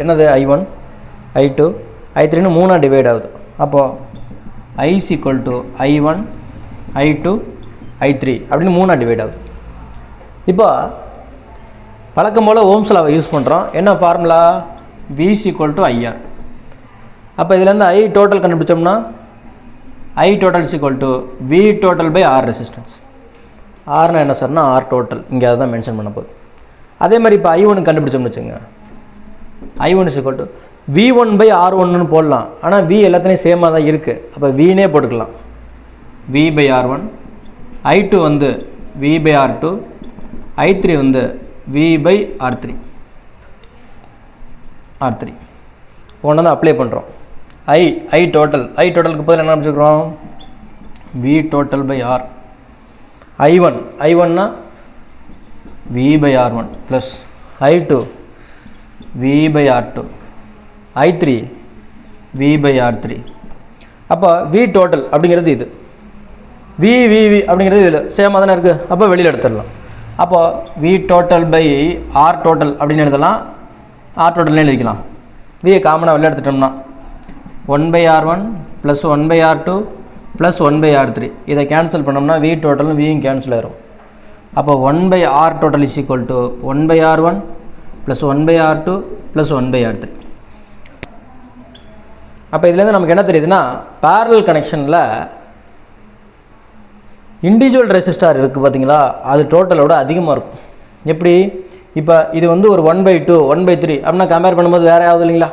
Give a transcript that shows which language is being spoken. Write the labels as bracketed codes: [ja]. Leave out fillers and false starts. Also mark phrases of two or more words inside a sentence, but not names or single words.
[ta] என்னது? [en] I1, I2, [ta] I3ன்னு 3ஆக டிவைட் ஆகுது. [en] அப்போது I is equal to I1, I2, I3 [ta] அப்படின்னு 3ஆக டிவைட் ஆகுது. இப்போ வழக்கம் போல் ஓம்ஸ் லாவை யூஸ் பண்ணுறோம். என்ன ஃபார்முலா? V = IR. அப்போ இதுலேருந்து [en] I total [ta] கண்டுபிடிச்சோம்னா [en] I total = V total by R resistance. [ta] ஆர்னா என்ன சார்னா [en] R total, [ta] இங்கே அதை தான் மென்ஷன் பண்ண போகுது. அதே மாதிரி இப்போ I1 கண்டுபிடிச்சோம்னு வச்சுங்க, [en] I1 = V1 by R1 போடலாம். [ta] ஆனால் V எல்லாத்துலேயும் சேமாக தான் இருக்குது. அப்போ Vனே போட்டுக்கலாம். [en] V by R1. I2 வந்து V by R2. I3 வந்து V by R3. [ta] ஒன்று தான் அப்ளை பண்ணுறோம். I டோட்டலுக்கு பதில் என்ன அமைச்சுக்கிறோம்? [en] V total by R. I1 V by R1 plus I2 V by R2. I3 V by R3. [ta] அப்போ [en] V total [ta] அப்படிங்கிறது இது, V அப்படிங்கிறது இதில் சேமாக தானே இருக்குது. அப்போ வெளியில் எடுத்துடலாம். அப்போ [en] V total by R total [ta] அப்படின்னு எழுதலாம். R totalனே எழுதிக்கலாம். V காமனாக வெளியில் எடுத்துட்டோம்னா [en] 1 by R1 plus 1 by R2 plus 1 by R3. [ta] இதை கேன்சல் பண்ணோம்னா [en] V total [ta] Vயும் கேன்சல் ஆயிரும். அப்போ [en] 1 by R total = 1 by R1 plus 1 by R2 plus 1 by R3. [ta] அப்போ இதுலேருந்து நமக்கு என்ன தெரியுதுன்னா, parallel கனெக்ஷனில் [en] individual resistor [ta] இருக்குது பார்த்தீங்களா, அது டோட்டலோட அதிகமாக இருக்கும். எப்படி? இப்போ இது வந்து ஒரு 1/2 1/3 அப்படின்னா கம்பேர் பண்ணும்போது வேறு யாவது இல்லைங்களா?